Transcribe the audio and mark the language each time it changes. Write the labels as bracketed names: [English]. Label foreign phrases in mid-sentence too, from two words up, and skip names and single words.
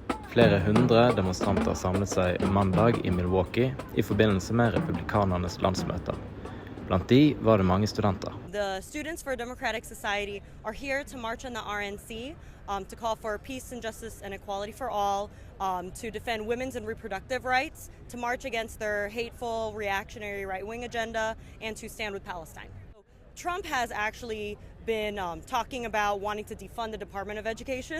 [Norwegian] Flere hundre demonstranter samlet seg mandag i Milwaukee i forbindelse med republikanernes landsmøte. Blant de var det mange studenter. [English] The Students for a Democratic Society are here to march on the RNC, to call for peace and justice and equality for all, to defend women's and reproductive rights, to march against their hateful, reactionary right-wing agenda, and to stand with Palestine. Trump has actually been talking about wanting to defund the Department of Education.